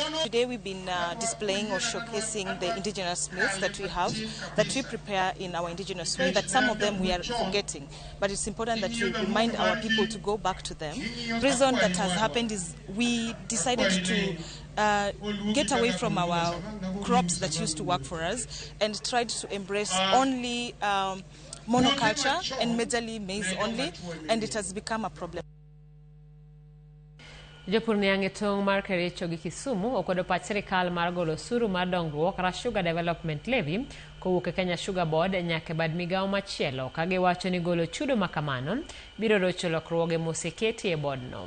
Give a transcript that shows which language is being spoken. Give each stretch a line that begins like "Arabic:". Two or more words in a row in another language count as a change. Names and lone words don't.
English: Today we've been displaying or showcasing the indigenous meals that we have, that we prepare in our indigenous way, that some of them we are forgetting, but it's important that we remind our people to go back to them. The reason that has happened is we decided to get away from our crops that used to work for us and tried to embrace only monoculture and majorly maize only, and it has become a problem.
Luo (Kenya and Tanzania): Jopur niang'e tong' mar Kericho gi Kisumu okwedo pach sirikal mar golo osuru mar dongruok ra Sugar Development Levy kowuok e Kenya Sugar Board nyaka bad migawo machielo ka giwacho ni golo chudo makamano biro rocho lokruoge moseketi e bodno.